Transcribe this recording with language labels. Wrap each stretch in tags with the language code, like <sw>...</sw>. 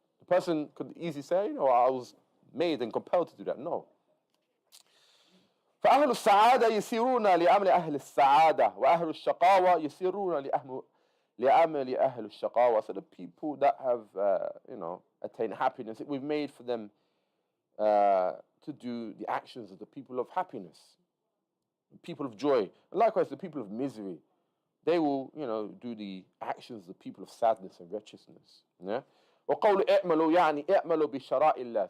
<en>The person could easily say, I was made and compelled to do that. No.</en> <ar>فأهل السعادة يسيرون لعمل أهل السعادة وأهل الشقاوة يسيرون لعمل أهل الشقاوة.</ar> <en>So the people that have, attained happiness, we've made for them to do the actions of the people of happiness, people of joy. And likewise, the people of misery, they will, do the actions of the people of sadness and wretchedness. Yeah?</en> <ar>وقول اعملوا يعني اعملوا بشرائع الله.</ar>